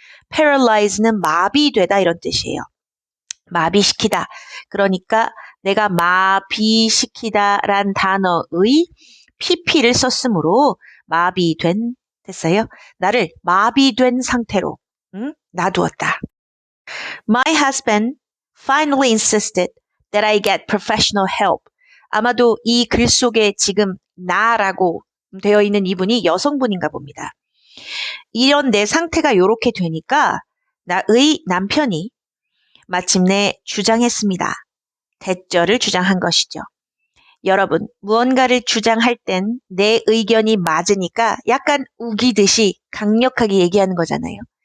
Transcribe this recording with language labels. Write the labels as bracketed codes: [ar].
[ko] paralyze는 마비되다 이런 뜻이에요. 마비시키다. 그러니까 내가 마비시키다란 단어의 PP를 썼으므로 마비된 됐어요. 나를 마비된 상태로 놔두었다. [en] My husband finally insisted that I get professional help. [ko] 아마도 이 글 속에 지금 나라고 되어 있는 이분이 여성분인가 봅니다. 이런 내 상태가 이렇게 되니까 나의 남편이 마침내 주장했습니다. 대절을 주장한 것이죠. 여러분, 무언가를 주장할 땐 내 의견이 맞으니까 약간 우기듯이 강력하게 얘기하는 거잖아요.